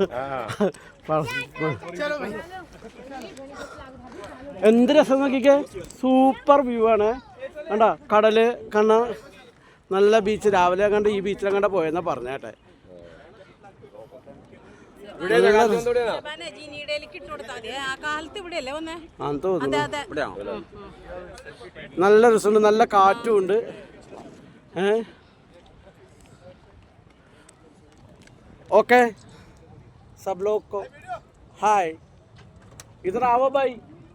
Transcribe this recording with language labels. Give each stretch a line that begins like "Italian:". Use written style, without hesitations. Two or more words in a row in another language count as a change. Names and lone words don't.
Malayalam: എന്ത് രസം നോക്കിക്കേ
English: super view
Malayalam: ആണ് കണ്ട കടല് കണ്ണ നല്ല ബീച്ച് രാവിലെ കണ്ട് ഈ ബീച്ചിലെങ്ങാണ്ട് പോയെന്നാ പറഞ്ഞേട്ടെ നല്ല രസമുണ്ട് നല്ല കാറ്റും ഉണ്ട്
Hindi: ओके सब लोग को हाय इधर आओ भाई